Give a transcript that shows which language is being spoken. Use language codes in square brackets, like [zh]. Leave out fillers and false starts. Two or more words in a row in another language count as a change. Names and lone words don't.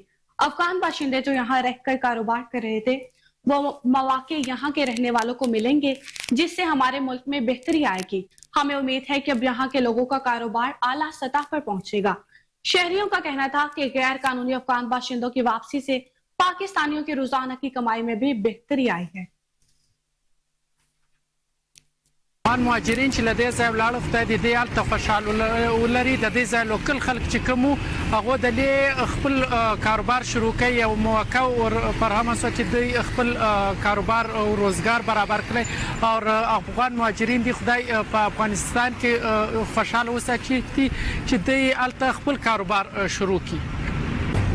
[ur] افغان باشندے جو یہاں رہ کر کاروبار کر رہے تھے وہ مواقع یہاں کے رہنے والوں کو ملیں گے جس سے ہمارے ملک میں بہتری آئے گی. ہمیں امید ہے کہ اب یہاں کے لوگوں کا کاروبار اعلیٰ سطح پر پہنچے گا. شہریوں کا کہنا تھا کہ غیر قانونی افغان باشندوں کی واپسی سے پاکستانیوں کی روزانہ کی کمائی میں بھی بہتری آئی ہے. [ps] مهاجرین چې له دې ځای ولاړل خدای دې دې هلته خوشحال ولري. د دې ځای لوکل خلک چې کوم وو هغو د دې خپل کاروبار شروع کوي او موقع فراهمه شوه چې دوی خپل کاروبار او روزګار برابر کړي او افغان مهاجرین دي خدای په افغانستان کې خوشحاله وساتي چې دوی هلته خپل کاروبار شروع کړي.